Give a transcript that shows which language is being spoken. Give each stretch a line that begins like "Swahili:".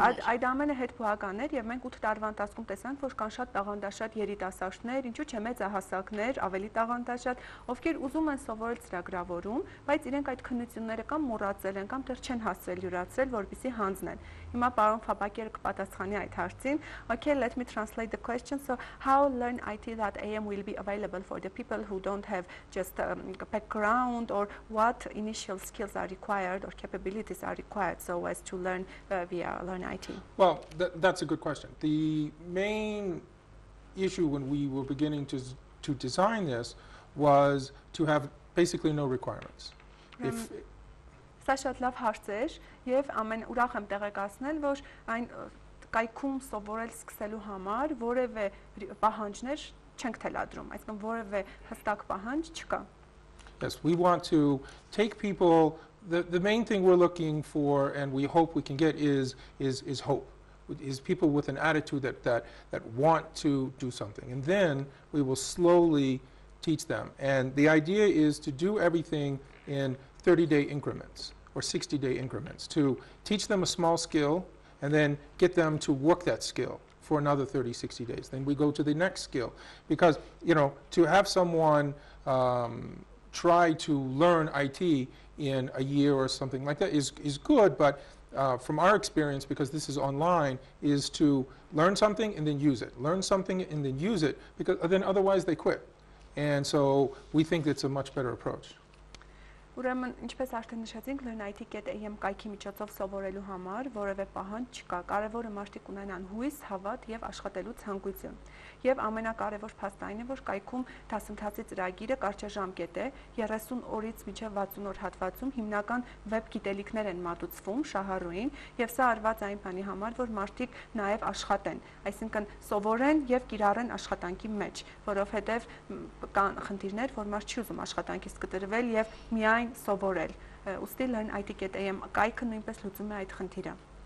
Armenian: Այո, այդ ամենը հետբուհական էր եւ մենք 8 տարվա ընթացքում տեսանք, որ կան շատ տաղանդաշատ երիտասարդներ, ինչու՞ չէ մեծահասակներ, ավելի տաղանդաշատ, ովքեր ուզում են սովորել ծրագրավորում, բայց իրենք այդ քննությունները կամ մոռացել են կամ դեռ չեն հասցրել յուրացրել, որպեսզի հանձնեն։ Հիմա պարոն Ֆեբըքըրը կպատասխանի այդ հարցին։
English: Okay, let me translate the question. So how Learn IT.am will be available for the people who don't have just a background, or what initial skills are required or capabilities are required so as to learn via Learn IT? Well, that's a good question. The main issue when we were beginning to design this was to have basically no requirements.
Armenian: Սա շատ լավ հարց էր եւ ամեն ուրախ եմ տեղեկացնել, որ այն կայքում սովորել սկսելու համար որևէ պահանջներ չենք թելադրում, այսինքն որևէ հստակ պահանջ չկա։
English: Yes, we want to take people, the main thing we're looking for and we hope we can get is hope. Is people with an attitude that want to do something, and then we will slowly teach them. And the idea is to do everything in 30-day increments or 60-day increments, to teach them a small skill and then get them to work that skill for another 30, 60 days. Then we go to the next skill. Because, you know, to have someone try to learn IT in a year or something like that is good, but from our experience, because this is online, is to learn something and then use it. Learn something and then use it, because then otherwise they quit. And so we think it's a much better approach.
Armenian: Ուրեմն, ինչպես արդեն նշեցինք, learnit.am կայքի միջոցով սովորելու համար որևէ պահանջ չկա։ Կարևորը մարդիկ ունենան հույս, հավատ եւ աշխատելու ցանկություն։ Եվ ամենակարևոր փաստը այն է, որ կայքում դասընթացի ծրագիրը կարճաժամկետ է, 30 օրից մինչև 60 օր հատվածում հիմնական վեբ գիտելիքներ են մատուցվում շահառուին, եւ սա արված այն բանի համար, որ մարդիկ նաեւ աշխատեն, այսինքն սովորեն եւ կիրառեն աշխատանքի մեջ, որովհետեւ կան խնդիրներ, որ մարդ չի ուզում աշխատանքից կտրվել եւ միայն սովորել։ Ուստի learnit.am կայքը նույնպես լուծում է այդ խնդիրը։